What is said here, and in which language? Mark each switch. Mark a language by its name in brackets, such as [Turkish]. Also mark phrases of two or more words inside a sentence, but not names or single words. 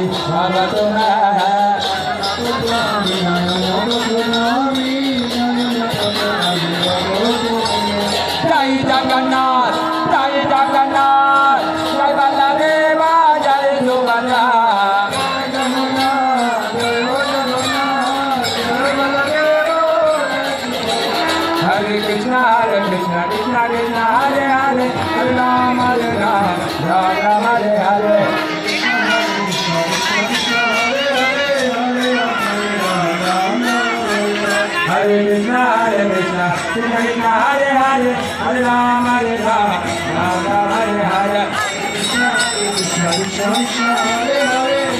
[Bangla] জয় জগন্নাথ জয় জগন্নাথ জয় বলদেবা জয় সুভদ্রা [Sanskrit] हरे कृष्ण कृष्ण कृष्ण हरे हरे हरे राम हरे राम राम राम हरे हरे हरे कृष्ण कृष्ण कृष्ण हरे हरे हरे राम हरे राम राम राम हरे हरे कृष्ण कृष्ण हरे हरे